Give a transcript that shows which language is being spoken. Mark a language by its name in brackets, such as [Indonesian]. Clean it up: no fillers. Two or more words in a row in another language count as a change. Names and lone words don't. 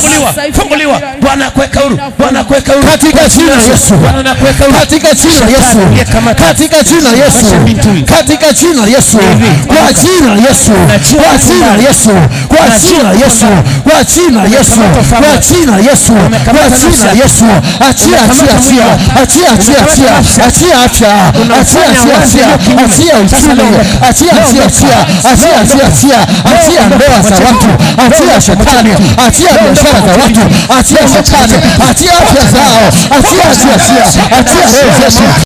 [Swahili] Funguliwa, Bwana akuweka huru, Bwana akuweka huru Katika jina la Yesu, Bwana akuweka huru katika jina la Yesu, katika jina la Yesu, katika jina la Yesu, kwa jina la Yesu, kwa jina la Yesu, kwa jina la Yesu, kwa jina la Yesu, kwa jina la Yesu, kwa jina la Yesu, achia, achia, achia, achia, achia, achia, achia afya, achia, achia, achia, achia uchumi, achia, achia, achia, achia, achia, achia, achia ndoa za watu, achia shetani, achia biashara za watu, achia shetani, achia afya zao, achia, achia, achia, achia roho zetu.